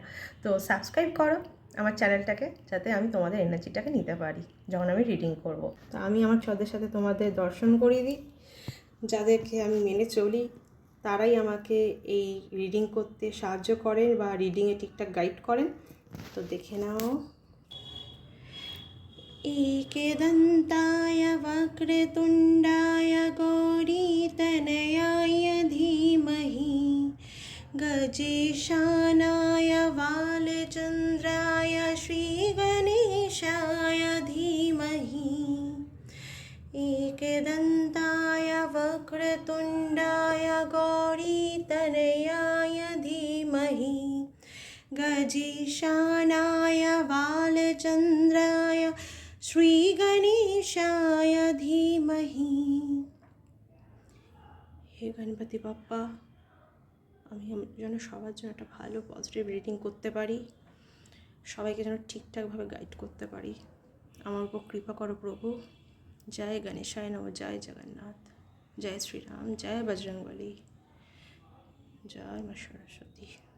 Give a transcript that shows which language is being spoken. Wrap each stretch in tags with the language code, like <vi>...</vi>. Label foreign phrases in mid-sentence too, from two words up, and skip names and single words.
<bn>তো সাবস্ক্রাইব করো আমার চ্যানেলটাকে, যাতে আমি তোমাদের এনার্জিটাকে নিতে পারি যখন আমি রিডিং করব। তো আমি আমার ছদের সাথে তোমাদের দর্শন করিয়ে দিই। যাদেরকে আমি মেনে চলি তারাই আমাকে এই রিডিং করতে সাহায্য করেন বা রিডিংয়ে ঠিকঠাক গাইড করেন। তো দেখে নাও।</bn> <sa>एकदन्ताय वक्रतुण्डाय गौरीतनयाय धीमहि गजेशानाय बालचन्द्राय श्रीगणेशाय धीमहि एकदन्ताय वक्रतुण्डाय गौरीतनयाय धीमहि गजेशानाय बालचन्द्राय श्रीगणेशाय धीमहि।</sa> <bn>হে গণপতি বাপ্পা, আমি যেন সবার জন্য একটা ভালো</bn> <en>positive reading</en> <bn>করতে পারি, সবাইকে যেন ঠিকঠাকভাবে গাইড করতে পারি। আমার উপর কৃপা করো প্রভু। জয়</bn> <sa>গণেশায় নমঃ,</sa> <bn>জয় জগন্নাথ, জয় শ্রীরাম, জয় বজরংবলী, জয় মা সরস্বতী।</bn>